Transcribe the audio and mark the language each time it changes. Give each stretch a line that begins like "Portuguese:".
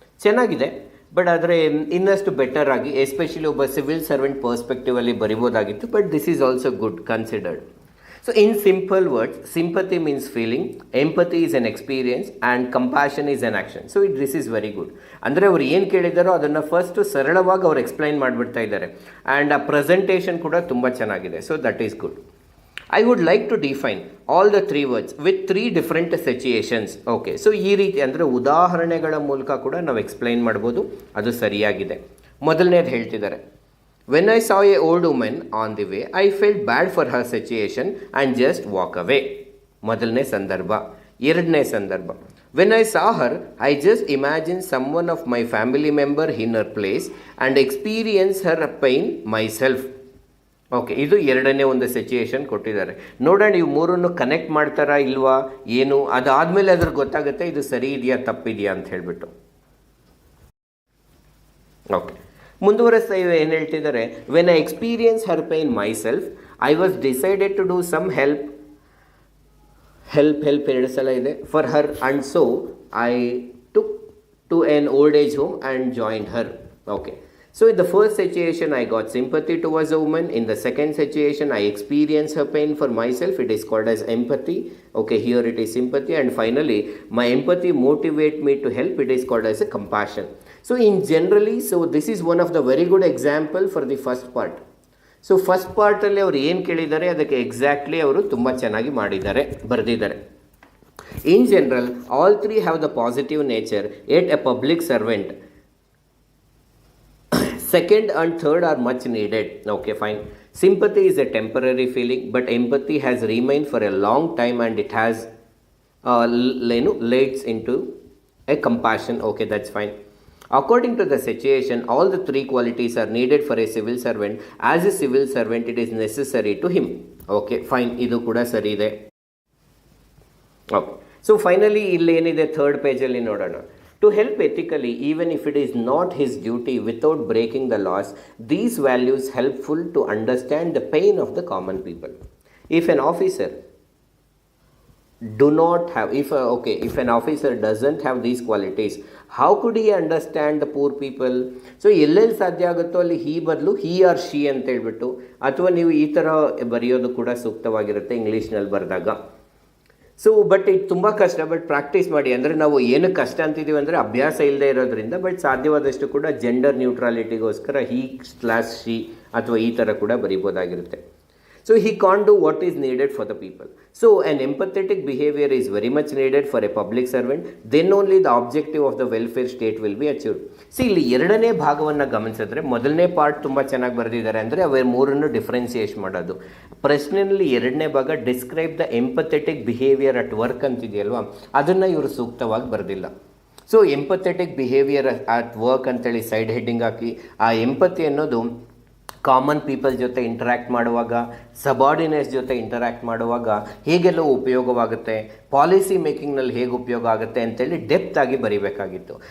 Kannada: ಚೆನ್ನಾಗಿದೆ, ಬಟ್ ಆದರೆ ಇನ್ನಷ್ಟು ಬೆಟರ್ ಆಗಿ ಎಸ್ಪೆಷಲಿ ಒಬ್ಬ civil servant perspectively ಬರಿಬೋದಾಗಿತ್ತು.
English: But this is also good considered. So in simple words, sympathy means feeling, empathy is an experience and compassion is an action. So this is very good.
Kannada: ಅಂದರೆ ಅವ್ರು ಏನು ಕೇಳಿದಾರೋ ಅದನ್ನು first ಸರಳವಾಗಿ ಅವ್ರು explain ಮಾಡಿಬಿಡ್ತಾ ಇದ್ದಾರೆ. And ಆ presentation ಕೂಡ ತುಂಬ ಚೆನ್ನಾಗಿದೆ.
English: So that is good. I would like to define all the 3 words with 3 different situations.
Kannada: Okay, so ಈ ರೀತಿ ಅಂದರೆ ಉದಾಹರಣೆಗಳ ಮೂಲಕ ಕೂಡ ನಾವು ಎಕ್ಸ್ಪ್ಲೈನ್ ಮಾಡ್ಬೋದು, ಅದು ಸರಿಯಾಗಿದೆ. ಮೊದಲನೇದು ಹೇಳ್ತಿದ್ದಾರೆ,
English: When I saw a old women on the way I felt bad for her situation and just walk away.
Kannada: ಮೊದಲನೇ ಸಂದರ್ಭ. ಎರಡನೇ ಸಂದರ್ಭ,
English: When I saw her I just imagine someone of my family member in her place and experience her pain myself.
Kannada: Okay, ಇದು ಎರಡನೇ ಒಂದು situation ಕೊಟ್ಟಿದ್ದಾರೆ. ನೋಡೋಣ ಇವು ಮೂರನ್ನು ಕನೆಕ್ಟ್ ಮಾಡ್ತಾರಾ ಇಲ್ವಾ ಏನು, ಅದಾದಮೇಲೆ ಅದ್ರಿಗೆ ಗೊತ್ತಾಗುತ್ತೆ ಇದು ಸರಿ ಇದೆಯಾ ತಪ್ಪಿದೆಯಾ ಅಂತ ಹೇಳಿಬಿಟ್ಟು. ಓಕೆ, ಮುಂದುವರೆಸ್ತಾ ಏನು ಹೇಳ್ತಿದ್ದಾರೆ,
English: when I experience her pain myself I was decided to do some help
Kannada: ಎರಡು ಸಲ ಇದೆ
English: For her and so I took to an old age home and joined her. Okay, so in the first situation I got sympathy towards a woman. In the second situation I experienced her pain for myself. It is called as empathy. Okay, here it is sympathy. And finally my empathy motivate me to help. It is called as a compassion. So in generally, so this is one of the very good example for the first part.
Kannada: So first ಪಾರ್ಟಲ್ಲಿ ಅವರು ಏನು ಕೇಳಿದ್ದಾರೆ ಅದಕ್ಕೆ exactly ಅವರು ತುಂಬ ಚೆನ್ನಾಗಿ ಮಾಡಿದ್ದಾರೆ, ಬರೆದಿದ್ದಾರೆ.
English: In general all three have the positive nature at a public servant. Second and third are much needed. Okay, fine. Sympathy is a temporary feeling, but empathy has remained for a long time and it has leads into a compassion. Okay, that's fine. According to the situation, all the 3 qualities are needed for a civil servant. As a civil servant, it is necessary to him. Okay, fine.
Kannada: Idu kuda sari ide.
English: Okay.
Kannada: So finally, ಇಲ್ಲಿ ಏನಿದೆ third ಪೇಜಲ್ಲಿ ನೋಡೋಣ.
English: To help ethically, even if it is not his duty, without breaking the laws, these values helpful to understand the pain of the common people. If an officer do not have, if an officer doesn't have these qualities, how could he understand the poor people?
Kannada: So ಎಲ್ಲೆಲ್ಲಿ ಸಾಧ್ಯ ಆಗುತ್ತೋ ಅಲ್ಲಿ ಹಿ ಬದಲು he or she ಅಂತ ಹೇಳ್ಬಿಟ್ಟು, ಅಥವಾ ನೀವು ಈ ಥರ ಬರೆಯೋದು ಕೂಡ ಸೂಕ್ತವಾಗಿರುತ್ತೆ ಇಂಗ್ಲೀಷ್ನಲ್ಲಿ ಬರೆದಾಗ. ಸೊ ಬಟ್ ಇದು ತುಂಬ ಕಷ್ಟ, ಬಟ್ ಪ್ರಾಕ್ಟೀಸ್ ಮಾಡಿ. ಅಂದರೆ ನಾವು ಏನಕ್ಕೆ ಕಷ್ಟ ಅಂತಿದ್ದೀವಿ ಅಂದರೆ ಅಭ್ಯಾಸ ಇಲ್ಲದೆ ಇರೋದ್ರಿಂದ. ಬಟ್ ಸಾಧ್ಯವಾದಷ್ಟು ಕೂಡ ಜೆಂಡರ್ ನ್ಯೂಟ್ರಾಲಿಟಿಗೋಸ್ಕರ ಹಿ ಸ್ಲಾಶ್ ಶಿ ಅಥವಾ ಈ ಥರ ಕೂಡ ಬರಿಬೋದಾಗಿರುತ್ತೆ.
English: So he can't do what is needed for the people. So an empathetic behavior is very much needed for a public servant. Then only the objective of the welfare state will be achieved.
Kannada: ಇಲ್ಲಿ ಎರಡನೇ ಭಾಗವನ್ನು ಗಮನಿಸಿದ್ರೆ, ಮೊದಲನೇ part ತುಂಬ ಚೆನ್ನಾಗಿ ಬರೆದಿದ್ದಾರೆ, ಅಂದರೆ ಅವ ಮೂರನ್ನು ಡಿಫ್ರೆನ್ಸಿಯೇಟ್ ಮಾಡೋದು. ಪ್ರಶ್ನೆಯಲ್ಲಿ ಎರಡನೇ ಭಾಗ
English: describe the empathetic behaviour at work
Kannada: ಅಂತಿದೆಯಲ್ವಾ, ಅದನ್ನು ಇವರು ಸೂಕ್ತವಾಗಿ ಬರೆದಿಲ್ಲ. So empathetic behaviour at work ಅಂತೇಳಿ ಸೈಡ್ ಹೆಡ್ಡಿಂಗ್ ಹಾಕಿ, ಆ ಎಂಪತಿ ಅನ್ನೋದು ಕಾಮನ್ ಪೀಪಲ್ ಜೊತೆ ಇಂಟರ್ಯಾಕ್ಟ್ ಮಾಡುವಾಗ, ಸಬಾರ್ಡಿನೇಟ್ಸ್ ಜೊತೆ ಇಂಟರ್ಯಾಕ್ಟ್ ಮಾಡುವಾಗ ಹೇಗೆಲ್ಲ ಉಪಯೋಗವಾಗುತ್ತೆ, ಪಾಲಿಸಿ ಮೇಕಿಂಗ್ನಲ್ಲಿ ಹೇಗೆ ಉಪಯೋಗ ಆಗುತ್ತೆ ಅಂತೇಳಿ ಡೆಪ್ತ್ ಆಗಿ ಬರೀಬೇಕಾಗಿತ್ತು.